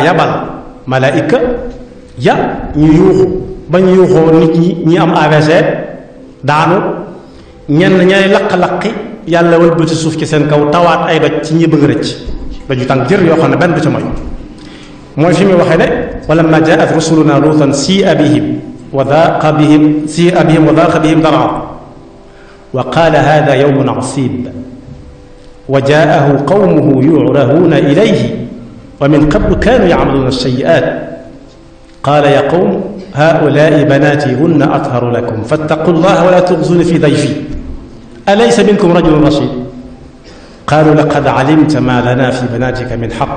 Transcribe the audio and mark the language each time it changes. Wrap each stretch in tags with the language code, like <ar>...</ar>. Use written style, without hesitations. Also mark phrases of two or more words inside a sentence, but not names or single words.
<wo>yabal malaayika ya ñu yuuxu bañ yuuxoo nit ñi am AVC daanu ñenn ñay laq-laqi yàlla wëlbati suuf ci seen kaw tawaat ay doj ci ñi bëgg rëcc daju tàng jër yoo xam ne benn du ca mooy fi muy waxee ne</wo> <ar>ولما جاءت رسلنا لوطا سيء بهم سيء بهم وضاق بهم ذرعا وقال هذا يوم عصيب وجاءه قومه يعرهون إليه ومن قبل كانوا يعملون السيئات قال يا قوم هؤلاء بناتي هن أطهر لكم فاتقوا الله ولا تخزوني في ضيفي أليس منكم رجل رشيد قالوا لقد علمت ما لنا في بناتك من حق</ar>